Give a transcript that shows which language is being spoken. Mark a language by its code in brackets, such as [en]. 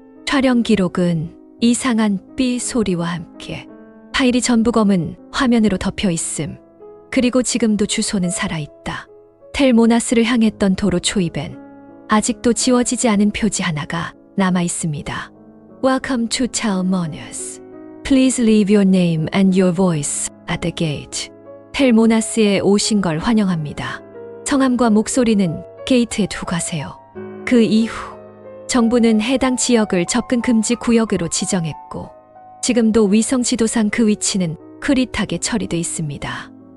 [ko] 촬영 기록은 이상한 삐 소리와 함께 파일이 전부 검은 화면으로 덮여 있음. 그리고 지금도 주소는 살아있다. 텔모나스를 향했던 도로 초입엔 아직도 지워지지 않은 표지 하나가 남아 있습니다. [en] Welcome to Telmonas. Please leave your name and your voice at the gate. [ko] 텔모나스에 오신 걸 환영합니다. 성함과 목소리는 게이트에 두고 가세요. 그 이후 정부는 해당 지역을 접근 금지 구역으로 지정했고 지금도 위성 지도상 그 위치는 흐릿하게 처리돼 있습니다.